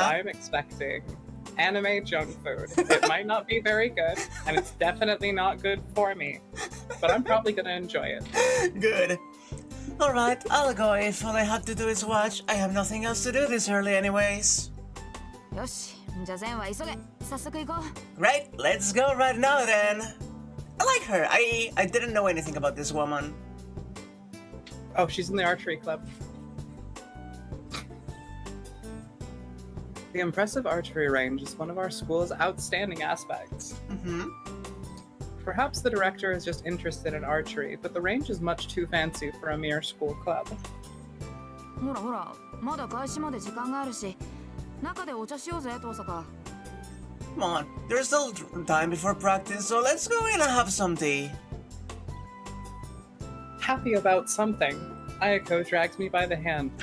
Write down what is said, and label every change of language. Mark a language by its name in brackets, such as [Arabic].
[English] that I'm expecting anime junk food. It might not be very good, and it's definitely not good for me, but I'm probably gonna enjoy it. Good. Alright, I'll go if all I have to do is watch. I have nothing else to do this early anyways. [Japanese] よしじゃあ善は急げ早速行こう [English] Right, let's go right now then. I like her. I didn't know anything about this woman. Oh, she's in the archery club. The impressive archery range is one of our school's outstanding aspects. Perhaps the director is just interested in archery, but the range is much too fancy for a mere school club. [Japanese] ほらほらまだ開始まで時間があるし中でお茶しようぜ遠坂 [English] Come on, there's still time before practice, so let's go in and have some tea. Happy about something, Ayako drags me by the hand.